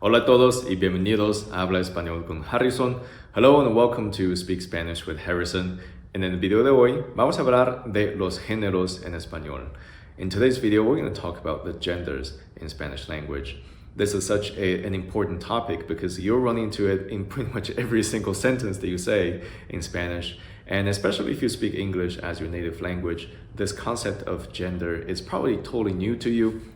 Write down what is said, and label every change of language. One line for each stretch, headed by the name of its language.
Spanish: Hola a todos y bienvenidos a Habla Español con Harrison.
English: Hello and welcome to Speak Spanish with Harrison.
Spanish: En el video de hoy vamos a hablar de los géneros en español.
English: In today's video, we're going to talk about the genders in Spanish language. This is such an important topic because you'll run into it in pretty much every single sentence that you say in Spanish. And especially if you speak English as your native language, this concept of gender is probably totally new to you.